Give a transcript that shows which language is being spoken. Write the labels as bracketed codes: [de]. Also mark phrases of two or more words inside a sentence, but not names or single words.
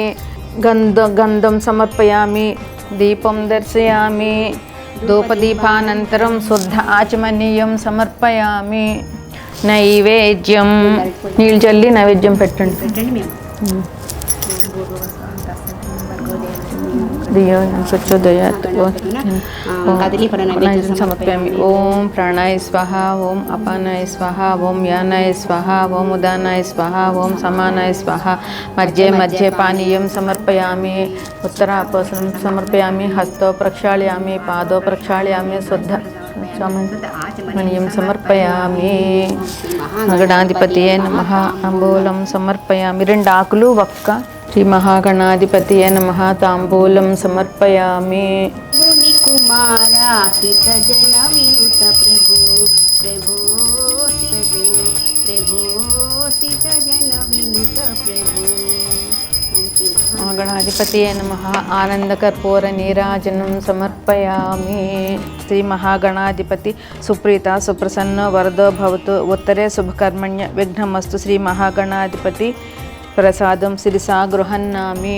[sa] గంధం సమర్పయామి. దీపం దర్శయామి. ధూపదీపానంతరం శుద్ధ ఆచమనీయం సమర్పయామి. [te] నైవేద్యం నీళ్ళు చల్లి నైవేద్యం పెట్టండి. [sa] धियो प्रचोदयात् कदलीफलनैवेद्यं समर्पयामि। ॐ प्राणाय स्वाहा, ॐ अपानाय स्वाहा, ॐ यानाय स्वाहा, ॐ उदानाय स्वाहा, ॐ समानाय स्वाहा। मध्ये मध्ये पानीयं समर्पयामि। उत्तरापसनं समर्पयामि। हस्तौ प्रक्षालयामि, पादौ प्रक्षालयामि, मणिं समर्पयामि। गणाधिपतये नमः। ताम्बूलं समर्पयामि। 2 [te] ఆకులు ఒక్క [sa] శ్రీ మహాగణాధిపతయే నమః. తాంబూలం సమర్పయామి. मुनि कुमारा हित जन विनुत प्रभु प्रभु प्रभु प्रभु हित जन विनुत प्रभु। గణాధిపతయే నమః. ఆనందకర్పూర నీరాజనం సమర్పయామి. శ్రీ మహాగణాధిపతి సుప్రీత సుప్రసన్న వరదో భవతు. ఉత్తరే శుభకర్మణ్య విఘ్నమస్తు. శ్రీ మహాగణాధిపతి ప్రసాదం శిరసా గృహన్నామి.